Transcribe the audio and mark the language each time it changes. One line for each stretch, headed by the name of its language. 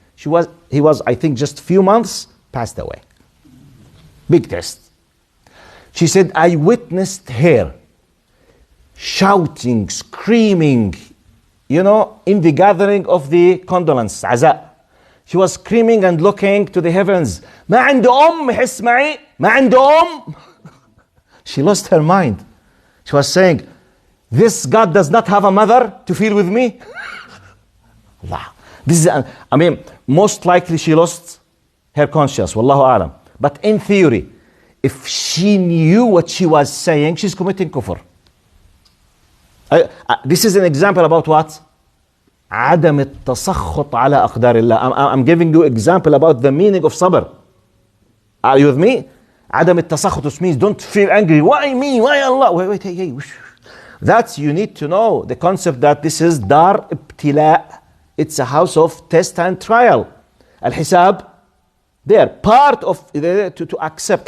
English: He was, I think, just few months, passed away. Big test. She said, I witnessed her shouting, screaming, in the gathering of the condolence, عزاء. She was screaming and looking to the heavens.
Arabic: ما عنده أم يحس معي؟ ما عنده أم؟
English: She lost her mind. She was saying, this God does not have a mother to feel with me? Allah. This is, most likely she lost her conscience, wallahu alam. But in theory, if she knew what she was saying, she's committing kufr. This is an example about what?
Arabic: عدم التسخط على أقدار الله.
English: I'm giving you example about the meaning of sabr. Are you with me?
Arabic: عدم التسخط,
English: which means don't feel angry. Why me? Why Allah? Wait, hey. That's, you need to know the concept that this is dar ibtila. It's a house of test and trial. Al-Hisab, they are part of to accept.